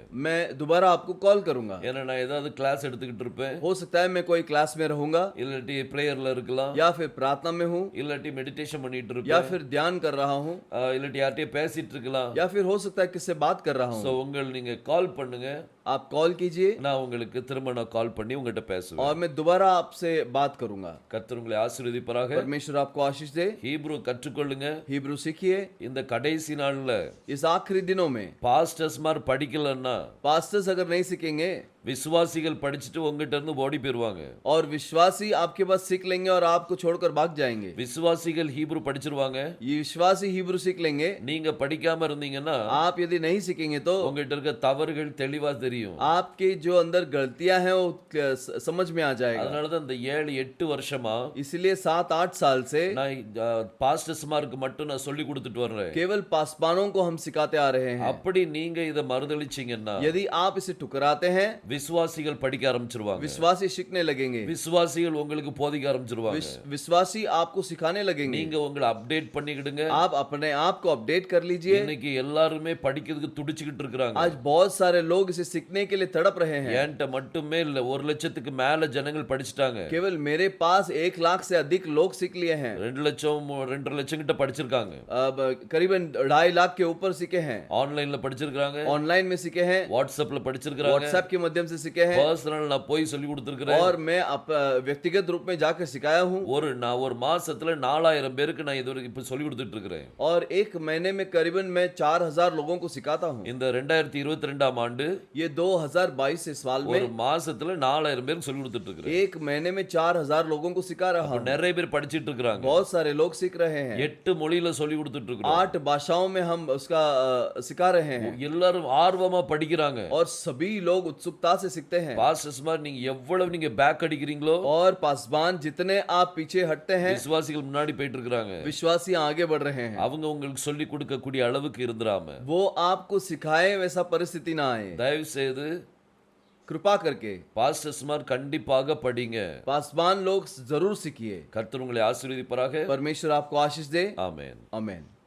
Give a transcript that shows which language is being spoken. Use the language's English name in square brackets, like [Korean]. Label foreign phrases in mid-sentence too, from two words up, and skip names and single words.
[Hindi] मैं दोबारा आपको कॉल करूंगा। [Tamil] ஏன்னா நான் ஏதாவது கிளாஸ் எடுத்துக்கிட்டு இருப்பேன். [Hindi] हो सकता है मैं कोई क्लास में रहूंगा, [Tamil] இல்லாட்டி பிரேயர்ல இருக்கலாம், [Hindi] या फिर प्रार्थना में हूँ, [Tamil] இல்லாட்டி மெடிடேஷன் பண்ணிட்டு [Hindi] या [Tamil] இருப்பேன், [Hindi] फिर ध्यान कर रहा हूँ, [Tamil] இல்லாட்டி யார்கிட்டயும் பேசிட்டு இருக்கலாம். [Hindi] या फिर हो सकता है किससे बात कर रहा [Tamil] சோ [Hindi] हूँ। [Tamil] நீங்க கால் பண்ணுங்க. [Hindi] आप कॉल कीजिए [Tamil] நான் உங்களுக்கு திரும்ப கால் பண்ணி உங்ககிட்ட பேசுவேன். [Hindi] और मैं दोबारा आपसे बात करूंगा। [Tamil] கர்த்தர் உங்களை ஆசீர்வதிப்பாராக. [Hindi] परमेश्वर आपको आशीष दे। [Tamil] ஹீப்ரு கற்றுக்கொள்ளுங்க. [Hindi] हिब्रू सीखिए। [Tamil] இந்த கடைசி நாள்ல [Hindi] इस आखिरी दिनों में [Tamil] பாஸ்டர்ஸ் மாதிரி படிக்கலன்னா [Hindi] पास्टर्स अगर नहीं सीखेंगे [Tamil] விசுவாசிகள் படிச்சுட்டு உங்ககிட்ட இருந்து ஓடி போயிருவாங்க. [Hindi] और विश्वासी आपके पास सीख लेंगे और आपको छोड़कर भाग जाएंगे। [Tamil] விசுவாசிகள் ஹீப்ரு படிச்சிருவாங்க. [Hindi] ये विश्वासी हिब्रू सीख लेंगे। [Tamil] நீங்க படிக்காம இருந்தீங்கன்னா [Hindi] आप यदि नहीं सीखेंगे तो [Tamil] உங்ககிட்ட இருக்க தவறுகள் தெளிவா தெரியும். [Hindi] आपके जो अंदर गलतियां हैं वो समझ में आ जाएगा। [Tamil] அதனாலதான் இந்த 7-8 வருஷமா [Hindi] इसलिए 7-8 साल से [Tamil] நான் பாஸ்டர்ஸ் மார்க்கு மட்டும் நான் சொல்லி கொடுத்துட்டு வர்றேன். [Hindi] केवल पासवानों को हम सिखाते आ रहे हैं। [Tamil] அப்படி நீங்க இத மறுதலிச்சீங்கன்னா [Hindi] यदि आप इसे ठुकराते हैं, [Tamil] விசுவாசிகள் படிக்க ஆரம்பிச்சிருவாங்க. [Hindi] विश्वासी सीखने लगेंगे, [Tamil] விசுவாசிகள் உங்களுக்கு போதிக்க ஆரம்பிச்சிருவாங்க. [Hindi] विश्वासी आपको सिखाने लगेंगे। [Tamil] நீங்க உங்களை அப்டேட் பண்ணிக்கிடுங்க. [Hindi] आप अपने आप को अपडेट कर लीजिए। [Tamil] இன்னைக்கு எல்லாருமே படிக்கிறதுக்கு துடிச்சுக்கிட்டு இருக்காங்க. [Hindi] आज बहुत सारे लोग इसे सीखने के लिए तड़प रहे हैं। [Tamil] என்கிட்ட மட்டுமே இல்ல 1 லட்சத்துக்கு மேல ஜனங்கள் படிச்சிட்டாங்க. [Hindi] केवल मेरे पास 1 लाख से अधिक लोग सीख लिए हैं। [Tamil] 2 லட்சம் 2.5 லட்சம் கிட்ட படிச்சிருக்காங்க. [Hindi] अब करीबन 2.5 लाख के ऊपर सीखे हैं। [Tamil] ஆன்லைன்ல படிச்சிருக்காங்க, [Hindi] ऑनलाइन में सीखे हैं, [Tamil] வாட்ஸ்அப்ல படிச்சிருக்காங்க, [Hindi] व्हाट्सएप के माध्यम से सीखे हैं, [Tamil] பர்சனல் நான் போய் சொல்லி கொடுத்திருக்கிறேன். [Hindi] और मैं व्यक्तिगत रूप में जाकर सिखाया हूँ। [Tamil] நான் ஒரு மாசத்துல 4000 பேருக்கு நான் இதுவரைக்கும் இப்ப சொல்லி கொடுத்துட்டு இருக்கிறேன். [Hindi] और एक महीने में करीबन मैं 4000 लोगों को सिखाता हूँ। [Tamil] இந்த 2022 ஆண்டு [Hindi] ये 2022 साल [Tamil] ஒரு [Hindi] में [Tamil] மாசத்துல 4000 பேருக்கு சொல்லி கொடுத்துட்டு இருக்கிறேன். [Hindi] एक महीने में 4000 लोगों को सिखा रहा हूँ। [Tamil] நிறைய பேர் படிச்சிட்டு இருக்காங்க. [Hindi] बहुत सारे लोग सीख रहे हैं। [Tamil] 8 மொழியில சொல்லி கொடுத்துட்டு இருக்கிறோம். [Hindi] 8 भाषाओं में हम उसका सिखा रहे हैं। [Tamil] எல்லாரும் ஆர்வமா படிக்கிறாங்க. [Hindi] और सभी लोग उत्सुकता से सीखते हैं। [Tamil] பாஸ்டர்ஸ் மாதிரி நீங்க எவ்வளவு நீங்க பேக் அடிக்கிறீங்களோ [Hindi] और पासवान जितने आप पीछे हटते हैं, [Tamil] விசுவாசிகள் முன்னாடி போயிட்டு இருக்காங்க. [Hindi] विश्वासी आगे बढ़ रहे हैं। [Tamil] அவங்க உங்களுக்கு சொல்லி கொடுக்க கூடிய அளவுக்கு இருந்துராம [Hindi] वो आपको सिखाए वैसा परिस्थिति ना आए। [Tamil] தயவு செய்து [Hindi] कृपा करके [Tamil] பாஸ்டர்ஸ் மாதிரி கண்டிப்பாக படிங்க. [Hindi] पासवान लोग जरूर सीखिए। [Tamil] கர்த்தர் உங்களை ஆசீர்வதிப்பாராக. [Hindi] परमेश्वर आपको आशीष दे। [Tamil] ஆமென். [Hindi] आमेन।